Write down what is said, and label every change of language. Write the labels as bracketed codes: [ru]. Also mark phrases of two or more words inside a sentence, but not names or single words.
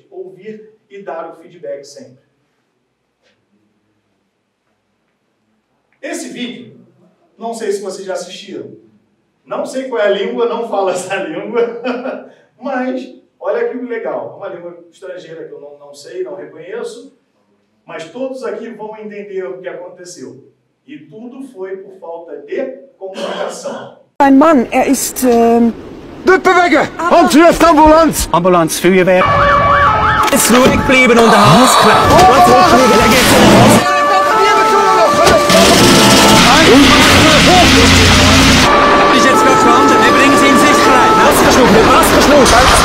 [pt] Ouvir e dar o feedback sempre. Esse vídeo, não sei se vocês já assistiram, não sei qual é a língua, não falo essa língua, mas olha que legal, é uma língua estrangeira que eu não sei, não reconheço, mas todos aqui vão entender o que aconteceu. E tudo foi por falta de comunicação. [de] Mein Mann, ist... Bewegen! Und zuerst Ambulanz! Ambulanz, Feuerwehr. Jetzt ruhig bleiben und alles klar. Jetzt hochfliegen, dann geht's los. Ist jetzt gerade gestanden, wir bringen sie in Sicherheit. Maskenschluss!